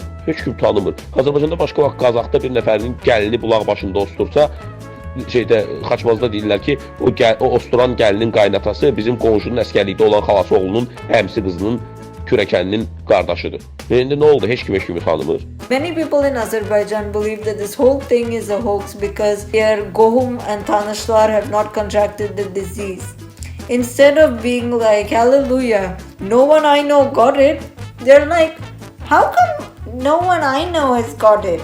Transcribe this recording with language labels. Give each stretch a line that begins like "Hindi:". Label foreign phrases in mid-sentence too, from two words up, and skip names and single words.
Azerbaijani: Heç kim tanımır. Azərbaycanda başqa vaxt Qazaxda bir nəfərin gəlini bulaq başında ostursa, Xaçmazda deyirlər ki, o osturan gəlinin qaynatası bizim qonşunun əskərlikdə olan xalası oğlunun əmsi qızının kürəkəninin qardaşıdır. İndi nə oldu? Heç kimi tanımır.
English: Many people in Azerbaijan believe that this whole thing is a hoax because their Gohum and Tanishlar have not contracted the disease. Instead of being like, hallelujah, no one I know got it, they're like, how come no one I know has got it?